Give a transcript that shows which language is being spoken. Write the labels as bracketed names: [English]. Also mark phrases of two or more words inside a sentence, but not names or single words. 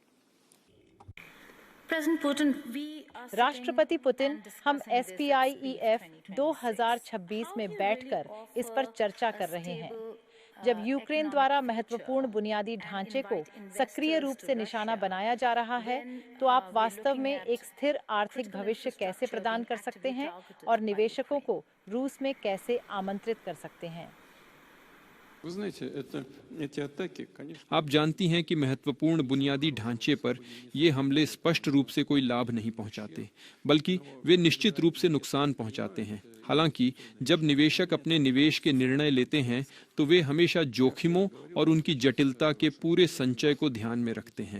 [Hindi] राष्ट्रपति पुतिन, हम SPIEF 2026 में बैठकर इस पर चर्चा कर रहे हैं। जब यूक्रेन द्वारा महत्वपूर्ण बुनियादी ढांचे को सक्रिय रूप से निशाना बनाया जा रहा है, तो आप वास्तव में एक स्थिर आर्थिक भविष्य कैसे प्रदान कर सकते हैं और निवेशकों को रूस में कैसे आमंत्रित कर सकते हैं? [Russian] Вы знаете, эти атаки, конечно. [Hindi] आप जानती हैं कि महत्वपूर्ण बुनियादी ढांचे पर ये हमले स्पष्ट रूप से कोई लाभ नहीं पहुंचाते, बल्कि वे निश्चित रूप से नुकसान पहुंचाते हैं। हालांकि जब निवेशक अपने निवेश के निर्णय लेते हैं तो वे हमेशा जोखिमों और उनकी जटिलता के पूरे संचय को ध्यान में रखते हैं।